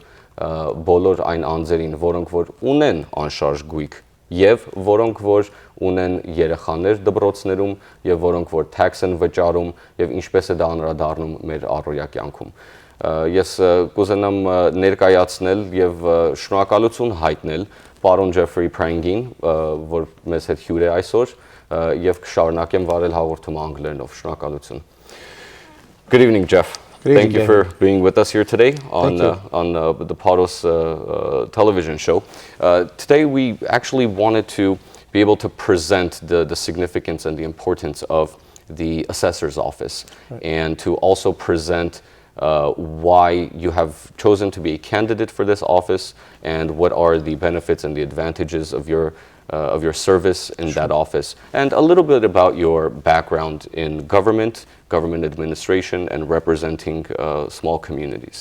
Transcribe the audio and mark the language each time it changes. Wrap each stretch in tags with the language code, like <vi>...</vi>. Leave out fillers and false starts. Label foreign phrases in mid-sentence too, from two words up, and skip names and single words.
<hy>բոլոր այն անձերին, որոնք որ ունեն անշարժ գույք եւ որոնք որ ունեն երեխաներ դպրոցներում եւ որոնք որ tax են վճարում եւ ինչպես է դա անդրադառնում մեր առօրյա կյանքում։ Ես կուզենամ ներկայացնել եւ շնորհակալություն հայտնել պարոն Jeffrey Prang-ին, որ մեզ հետ հյուր է այսօր եւ կշարունակեմ վարել հաղորդումը անգլերենով։ Շնորհակալություն։</hy> <en>Good evening, Jeff. Thank you for being with us here today on the Paros television show. Today we actually wanted to be able to present the significance and the importance of the assessor's office, and to also present why you have chosen to be a candidate for this office and what are the benefits and the advantages of your service in that office, and a little bit about your background in government administration, and representing small communities.</en>